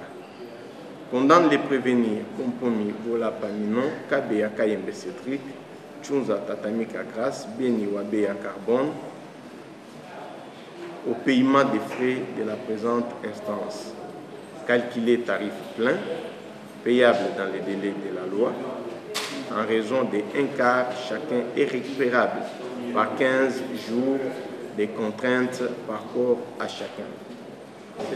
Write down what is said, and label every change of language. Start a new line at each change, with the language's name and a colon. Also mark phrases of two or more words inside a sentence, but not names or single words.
French: Condamne les prévenir compromis Vola Paminon, Kabea Kayembe Cédric, Tchunza Tatamika Grace, Beni Wabea Carbone, au paiement des frais de la présente instance. Calculer tarif plein, payable dans les délais de la loi, en raison de 1/4 chacun est récupérable par 15 jours des contraintes par corps à chacun.